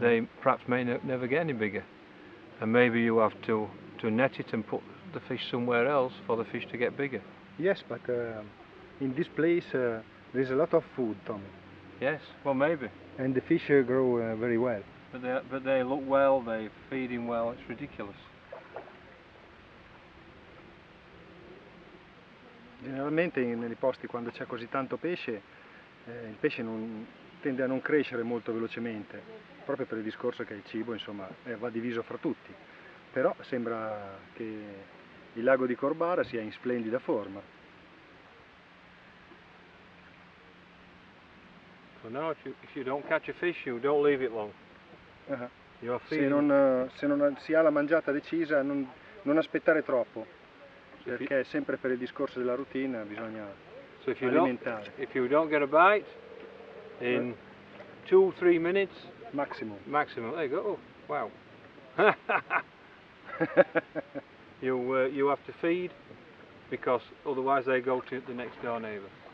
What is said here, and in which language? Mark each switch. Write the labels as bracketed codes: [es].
[en] They perhaps may never get any bigger, and maybe you have to net it and put the fish somewhere else for the fish to get bigger. Yes, but in this place there is a lot of food, Tommy. Yes, well maybe. And the fish grow very well. but they look well, they're feeding well, it's ridiculous. [it] Generalmente nei posti quando c'è così tanto pesce, il pesce tende a non crescere molto velocemente, proprio per il discorso che il cibo insomma va diviso fra tutti, però sembra che il lago di Corbara sia in splendida forma. [en] So now if you don't catch a fish, you don't leave it long. [it] Se non si ha la mangiata decisa, non aspettare troppo, perché sempre per il discorso della routine bisogna alimentare. [en] If you don't get a bite in 2-3 minutes Maximum. there you go. Oh, wow. You have to feed, because otherwise they go to the next door neighbour.